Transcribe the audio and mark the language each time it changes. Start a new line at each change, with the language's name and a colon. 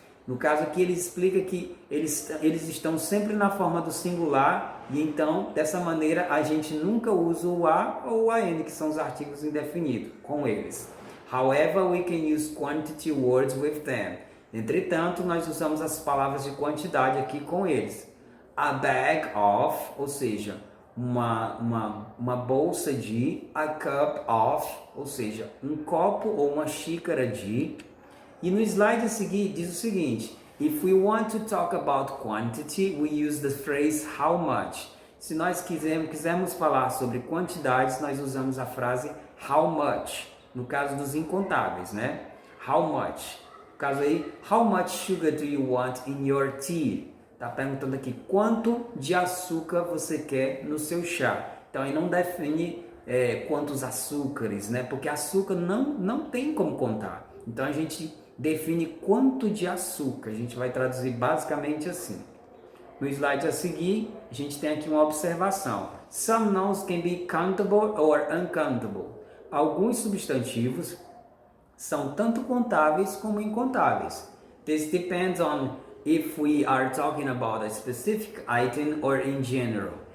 Portuguese: No caso aqui ele explica que eles estão sempre na forma do singular e então dessa maneira a gente nunca usa o a ou o an, que são os artigos indefinidos, com eles.
English: However, we can use quantity words with them.
Portuguese: Entretanto, nós usamos as palavras de quantidade aqui com eles.
English: A bag of,
Portuguese: ou seja, uma bolsa de,
English: a cup of,
Portuguese: ou seja, um copo ou uma xícara de. E no slide a seguir diz o seguinte,
English: if we want to talk about quantity, we use the phrase how much.
Portuguese: Se nós quisermos falar sobre quantidades, nós usamos a frase how much, no caso dos incontáveis, né?
English: How much.
Portuguese: No caso aí,
English: how much sugar do you want in your tea?
Portuguese: Tá perguntando aqui, quanto de açúcar você quer no seu chá? Então aí não define quantos açúcares, né? Porque açúcar não tem como contar. Então a gente define quanto de açúcar, a gente vai traduzir basicamente assim. No slide a seguir, a gente tem aqui uma observação.
English: Some nouns can be countable or uncountable.
Portuguese: Alguns substantivos são tanto contáveis como incontáveis.
English: This depends on if we are talking about a specific item or in general.